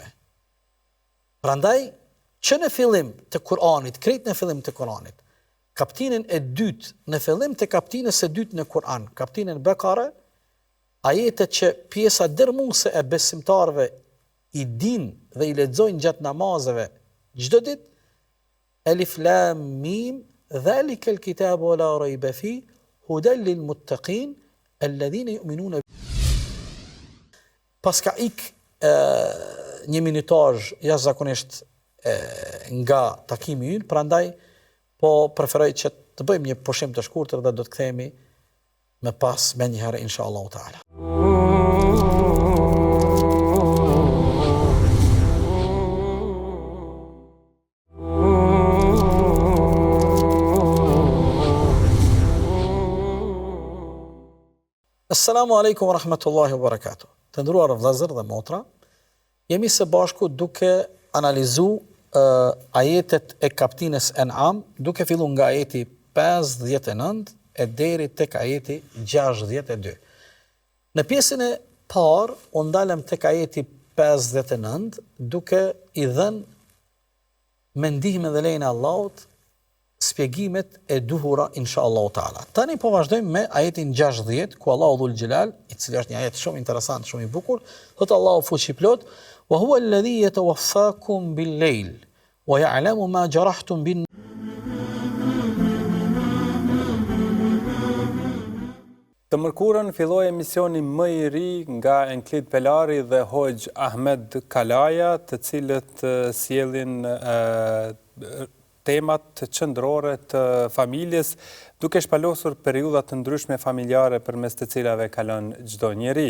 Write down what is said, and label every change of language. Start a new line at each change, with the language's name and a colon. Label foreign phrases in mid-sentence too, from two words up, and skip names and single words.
Albanian: Prandaj, që në fillim të Kur'anit, krejt në fillim të Kur'anit, kaptinën e dytë, në fillim të kaptinës së dytë në Kur'an, kaptinën Bekare, ajetet që pjesa dërmuese e besimtarëve i din dhe i lexojnë gjatë namazeve çdo ditë,
Arabic: ألف لام ميم، ذلك الكتاب لا ريب في، هدى للمتقين، الذين يؤمنون.
Albanian: Paska një minutazh jashtëzakonisht nga takimi ynë, prandaj po preferoj që të bëjmë një pushim të shkurtër dhe do të kthehemi më pas me një herë
Arabic: إن شاء الله تعالى. السلام عليكم ورحمة الله وبركاته.
Albanian: Të nderuar vëllezër dhe motra, jemi së bashku duke analizuar ajetet e kaptinës An'am, duke filluar nga ajeti 59 e deri tek ajeti 62. Në pjesën e parë, u ndalëm tek ajeti 59, duke i dhënë me ndihmën dhe lejnë Allahut spjegimet e duhura
Arabic: إن شاء الله تعالى.
Albanian: Tani po vazhdojmë me ajetin 60, ku Allahu
Arabic: ذو الجلال,
Albanian: i cili është një ajet shumë interesant, shumë i bukur, thotë Allahu fuqiplot:
Arabic: "وهو الذي يتوفاكم بالليل ويعلم ما جرحتم بن."
Albanian: Të mërkurën filloi emisioni më i ri nga Enklid Pelari dhe Hoxh Ahmed Kalaja, të cilët sjellin temat qendrore të familjes, duke shpalosur periudha të ndryshme familjare përmes të cilave kalon çdo njeri.